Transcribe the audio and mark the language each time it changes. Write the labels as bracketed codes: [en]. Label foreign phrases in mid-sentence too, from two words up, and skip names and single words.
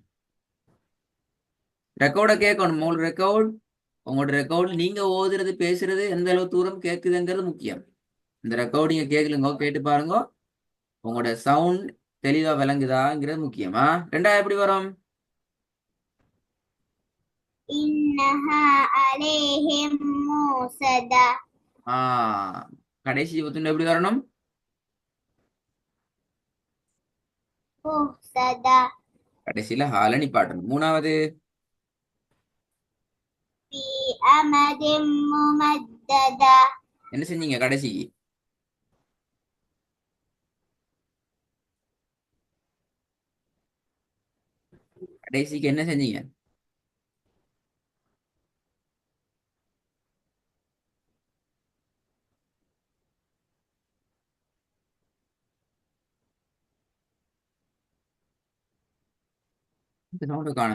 [ta] ரெக்கார்டை கேட்கணும். உங்களோட ரெக்கார்ட், உங்களோட ரெக்கார்ட் நீங்க ஓதுறது பேசுறது எந்த அளவு தூரம் கேக்குதுங்கிறது முக்கியம். இந்த ரெக்கார்டிங்க கேட்கலுங்க, கேட்டு பாருங்க. உங்களோட சவுண்ட் தெளிவா விளங்குதாங்கிறது முக்கியமா. ரெண்டாவது எப்படி வரும்? [ar] إنها عليهم موصدة [ta] ஆ, கடைசி பத்துல எப்படி வரணும்? [ar] موصدة [ta] கடைசியில ஹால நிப்பாட்டணும். மூணாவது [ar] في أمد ممددة [ta] என்ன செஞ்சீங்க கடைசிக்கு? கடைசிக்கு என்ன செஞ்சீங்க? சவுண்ட் காணும்.